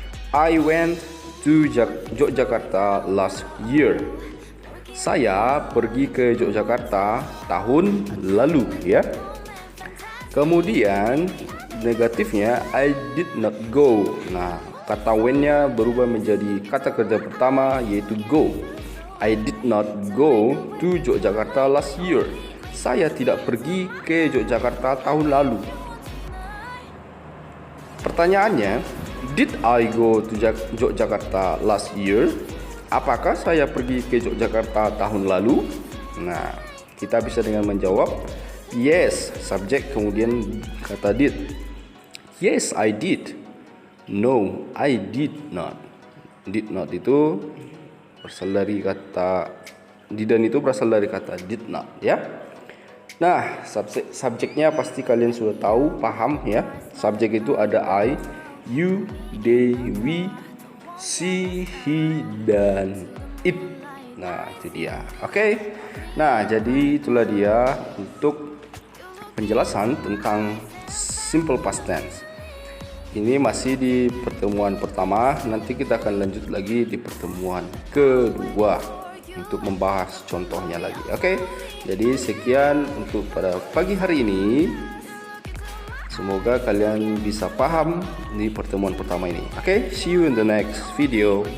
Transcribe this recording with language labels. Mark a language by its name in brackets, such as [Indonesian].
[English] I went to Yogyakarta last year. [Indonesian] Saya pergi ke Yogyakarta tahun lalu, ya. Kemudian negatifnya [English] I did not go. [Indonesian] Nah, kata when-nya berubah menjadi kata kerja pertama yaitu go. [English] I did not go to Yogyakarta last year. [Indonesian] Saya tidak pergi ke Yogyakarta tahun lalu. Pertanyaannya, [English] did I go to Yogyakarta last year? [Indonesian] Apakah saya pergi ke Yogyakarta tahun lalu? Nah, kita bisa dengan menjawab yes, subjek kemudian kata did. [English] Yes, I did. No, I did not. [Indonesian] Did not itu berasal dari kata didn't itu berasal dari kata did not, ya. Nah, subjeknya pasti kalian sudah tahu, paham ya. Subjek itu ada I, you, they, we, she, he, dan it. Nah, itu dia. Oke. Nah, jadi itulah dia untuk penjelasan tentang simple past tense. Ini masih di pertemuan pertama, nanti kita akan lanjut lagi di pertemuan kedua untuk membahas contohnya lagi. Oke. Jadi sekian untuk pada pagi hari ini. Semoga kalian bisa paham di pertemuan pertama ini. [English] Oke, see you in the next video.